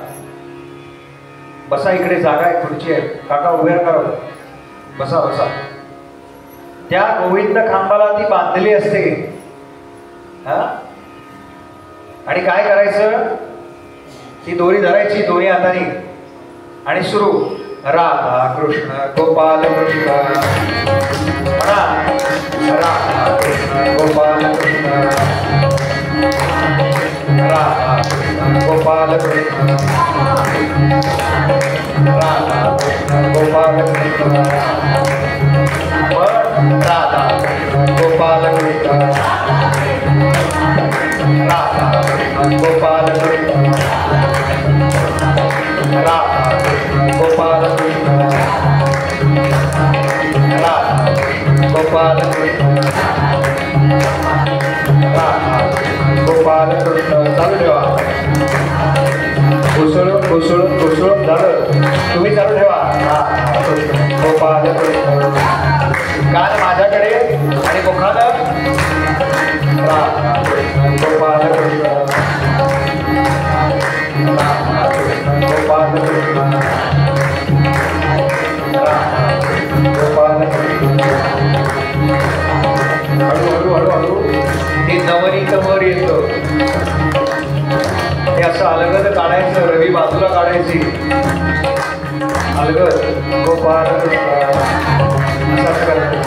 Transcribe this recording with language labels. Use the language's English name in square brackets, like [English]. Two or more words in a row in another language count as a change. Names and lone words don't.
[Marathi] बसा, इकडे जागा आहे, खुर्ची आहे. काका उभ्या करा, बसा बसा. त्या गोविंद खांबाला ती बांधलेली असते. आणि काय करायचं? ती दोरी धरायची दोन्ही हाताने आणि सुरू, राधा कृष्ण गोपाल कृष्ण म्हणा, राधा कृष्ण गोपाल कृष्ण, राधा कृष्ण गोपाल कृष्ण, राधा कृष्ण गोपाल कृष्ण, राधा कृष्ण गोपाल कृष्ण, राधा कृष्ण गोपाल कृष्ण, राधा कृष्ण गोपाल कृष्ण, राधा गोपाल कृष्ण, राधा गोपाल कृष्ण. चालू ठेवा. घुसळून झालं. तुम्ही चालू ठेवा. गोपाल कृष्ण. कान माझ्याकडे आणि मुखानं राधा कृष्ण गोपाल कृष्ण, राधा कृष्ण गोपाल कृष्ण, राधा कृष्ण गोपाल कृष्ण. हळू ते नवनीत वर येतं. हे असं अलगद काढायचं, रवी बाजूला काढायची, अलगद गोपाल कृष्ण असं करायचं.